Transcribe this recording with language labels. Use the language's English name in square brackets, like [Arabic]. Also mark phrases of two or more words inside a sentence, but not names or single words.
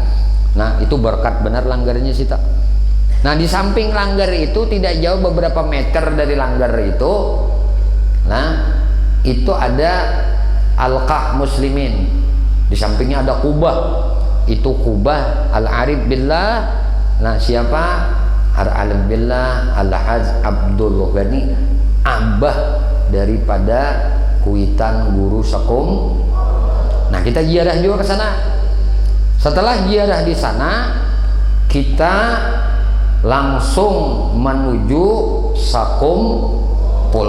[Indonesian] Nah, itu berkat benar langgarnya sih tak. Nah, di samping langgar itu tidak jauh beberapa meter dari langgar itu, nah itu ada Alqah Muslimin. Di sampingnya ada Kubah. Itu Kubah Al-Arif Billah. Nah, siapa? Al-Arif Billah Al-Haj Abdul Ghani, abah daripada Kuitan Guru Sakum. Nah, kita ziarah juga ke sana. Setelah ziarah di sana, kita langsung menuju Sakumpul.